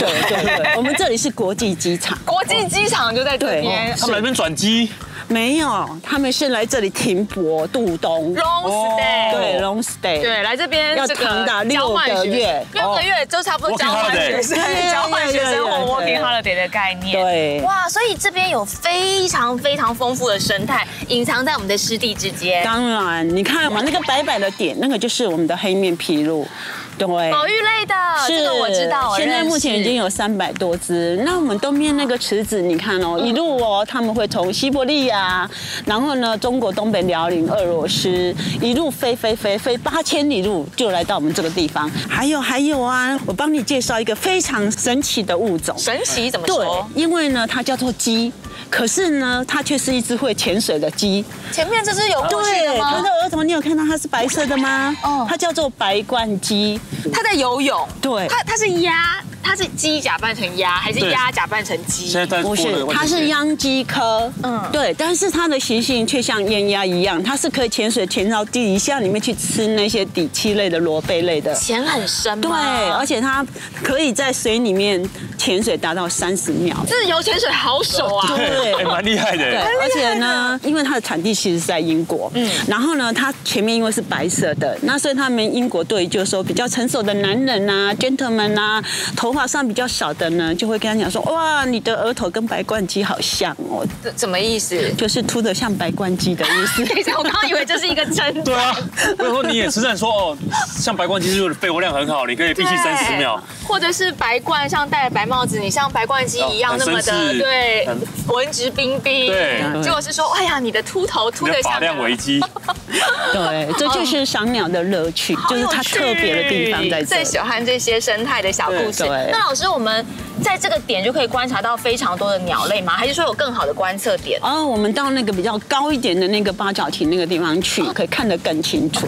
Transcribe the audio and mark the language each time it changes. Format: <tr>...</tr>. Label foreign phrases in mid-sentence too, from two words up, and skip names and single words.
<zh>對對對，我們這裡是國際機場。國際機場就在這邊。他們來這邊轉機。沒有，他們是來這裡停泊度冬</zh> <en>，long stay，對 ，long stay，</en> <zh>對，來這邊要長達6個月，6個月就差不多交換學生，交換學生或</zh> <en>working holiday</en> <zh>的概念。對，哇，所以這邊有非常非常豐富的生態，隱藏在我們的濕地之間。當然，你看嘛，那個白白的點，那個就是我們的黑面琵鷺。对，保育類的，這個我知道。現在目前已經有300多隻。那我們東邊那個池子，你看哦，一路哦，他們會從西伯利亞，然後呢，中國東北遼寧、俄羅斯，一路飛8000里路，就來到我們這個地方。還有啊，我幫你介紹一個非常神奇的物種。神奇怎麼說？對，因為呢，它叫做雞。可是呢，它卻是一隻會潛水的雞。前面這隻有過去的嗎？它的額頭你有看到它是白色的嗎？哦，它叫做白冠雞。它在游泳。對，它是鴨，它是雞假扮成鴨，還是鴨假扮成雞？不是，它是秧雞科。對，但是它的習性卻像雁鴨一樣，它是可以潛水潛到底下裡面去吃那些底棲類的螺貝類的。潛很深嗎？對，而且它可以在水裡面潛水達到30秒。自由潛水好手啊！對，蠻厲害的。对，而且呢，因為它的產地其實是在英國，然後呢，它前面因為是白色的，那所以他們英國對就是說比較成熟的男人啊 ，gentleman 啊，頭髮髮上比較少的呢，就會跟他講說，哇，你的額頭跟白冠雞好像哦。什麼意思？就是禿得像白冠雞的意思。等一下，我剛剛以為這是一個真。對啊，我說你也是在說哦，像白冠雞就是肺活量很好，你可以闭气30秒。或者是白冠，像戴了白帽子，你像白冠雞一樣那麼的对，文质彬彬。对，結果是說，哎呀，你的禿頭禿得像。髮量危機。對，這就是賞鳥的樂趣，就是它特別的地方在這裡。最喜歡這些生態的小故事。那老師，我們在這個點就可以觀察到非常多的鳥類嗎？還是說有更好的觀測點？哦，我們到那個比較高一點的那個八角亭那個地方去，可以看得更清楚，</zh>